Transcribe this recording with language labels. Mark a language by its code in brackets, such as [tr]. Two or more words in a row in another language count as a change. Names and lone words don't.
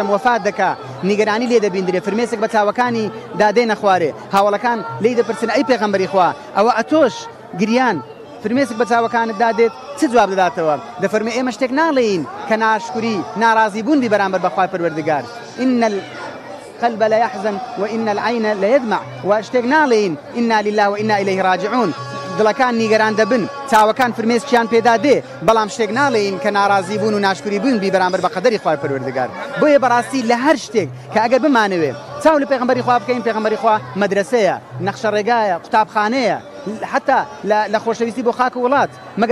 [ckb] سلم وفات دەکا نیگەرانی لێ دەبیندرێ فرمێسێک بە چاوەکانی دادێنە خوارێ هاوڵەکان لێی دەپرسن ئەی پێغەمبەری خوا ئەوە ئەتۆش گریان فرمێسک بە چاوەکانت دادێت چ جواب دەداتەوە دەفەرمێ ئێمە شتێک ناڵێین کە ناشکوری ناڕازی بوونی بەرامبەر بەخوای پەروەردگار [ar] إن القلب لا يحزن وإن العين لا يدمع [ckb] واشتێک ناڵێین [ar] إنا لله وإنا إليه راجعون [ckb] دڵەکان نیگەران دەبن چاوەکان فرمێسکیان پێدا دێ بەڵام شتێک ناڵێین کە ناڕازی بوون و ناشکوری بوون بی بەرامبەر بە قەدەری خوای پەروەردگار بۆیە بەڕاستی لە هەر شتێک کە ئەگەر بمانەوێ چاو لە پێغەمبەری خوا بکەین پێغەمبەری خوا مەدرسەیە نەخشە ڕێگایە قوتابخانەیە حتى لە خۆشەویستی بۆ خاک و وڵات مەگەر